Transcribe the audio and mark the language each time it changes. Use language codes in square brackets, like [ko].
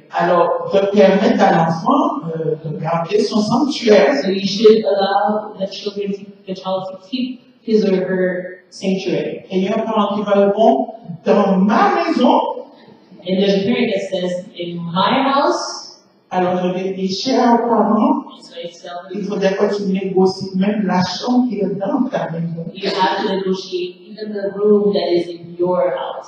[fr] Alors, de permettre à l'enfant de garder son sanctuaire. [en] So you should allow the child to keep his or her sanctuary. [fr] Et il y a un parent qui va répondre, dans ma maison. [en] And there's a parent that says, in my house. [fr] Alors, je vais dire, chers parents, il faudrait que tu négocies même la chambre qui est dans ta maison. [en] You have to negotiate even the room that is in your house.